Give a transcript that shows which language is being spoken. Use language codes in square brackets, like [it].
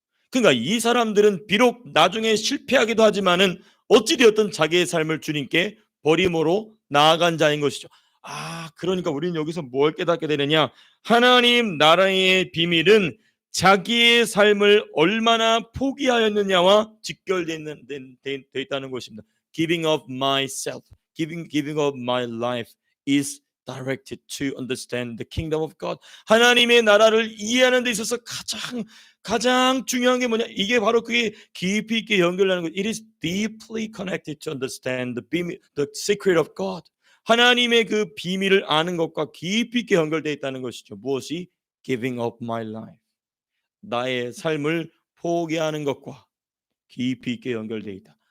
[ko] 그러니까 이 사람들은 비록 나중에 실패하기도 하지만은 어찌 되었든 자기의 삶을 주님께 버림으로 나아간 자인 것이죠. 그러니까 우리는 여기서 뭘 깨닫게 되느냐? 하나님 나라의 비밀은 자기의 삶을 얼마나 포기하였느냐와 직결되어 있다는 것입니다. [en] Giving of myself, giving of my life is directed to understand the kingdom of God. [ko] 하나님의 나라를 이해하는 데 있어서 가장 중요한 게 뭐냐? 이게 바로 그게 깊이 있게 연결하는 것. [en] It is deeply connected to understand the secret of God. [ko] 하나님의 그 비밀을 아는 것과 깊이 있게 연결되어 있다는 것이죠. 무엇이? [en] Giving up my life. [ko] 나의 삶을 포기하는 것과 깊이 있게 연결되어 있다.